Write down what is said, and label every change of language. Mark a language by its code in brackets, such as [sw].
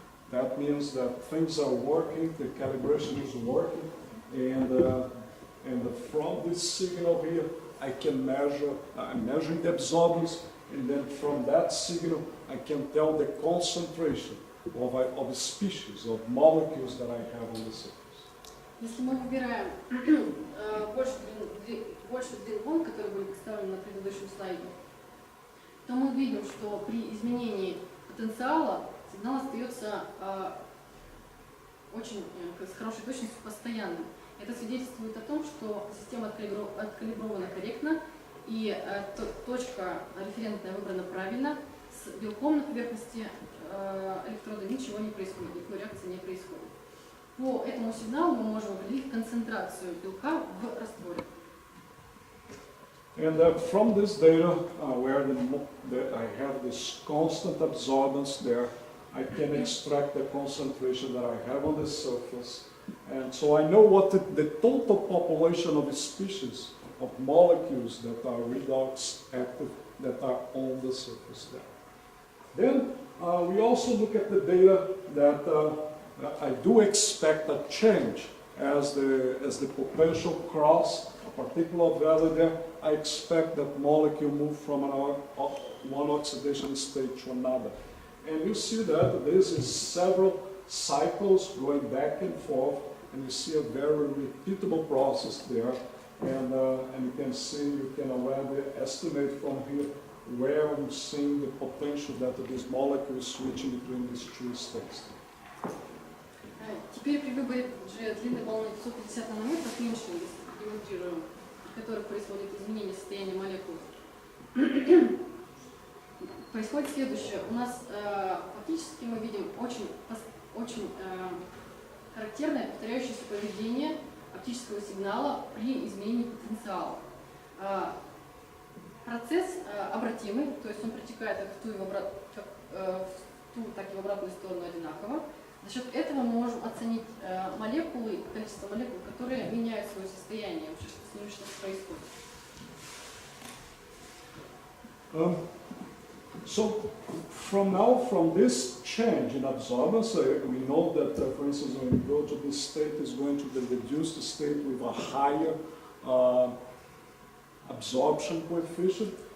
[en] That means that things are working, the calibration is working, and from this signal here, I can measure, I'm measuring the absorbance, and then from that signal, I can tell the concentration of species, of molecules that I have on the surface. [ru] Если мы выбираем больше длин волн, которые были представлены на предыдущем слайде, то мы видим, что при изменении потенциала сигнал остается очень с хорошей точностью постоянным. Это свидетельствует о том, что система откалибрована корректно, и точка референтная выбрана правильно, с белком на поверхности электрода ничего не происходит, никакой реакции не происходит. По этому сигналу мы можем определить концентрацию белка в растворе. [en] And from this data, where I have this constant absorbance there, I can extract the concentration that I have on the surface. And so I know what the total population of species, of molecules that are redox active, that are on the surface there. Then we also look at the data that I do expect a change as the potential cross a particular value there. I expect that molecule move from one oxidation state to another. And you see that this is several cycles going back and forth, and you see a very repeatable process there. And you can see, you can already estimate from here where we're seeing the potential that this molecule is switching between these two states. [ru] Теперь при выборе длины волны 150 нанометров меньше, если демонстрируем, при которых происходит изменение состояния молекул, происходит следующее. У нас фактически мы видим очень характерное повторяющееся поведение оптического сигнала при изменении потенциала. Процесс обратимый, то есть он протекает как в ту, так и в обратную сторону одинаково. За счет этого мы можем оценить молекулы, количество молекул, которые меняют свое состояние, вообще что с ними что-то происходит. [en] So from this change in absorbance, we know that, for instance, when we go to this state, is going to the reduced state with a higher absorption coefficient.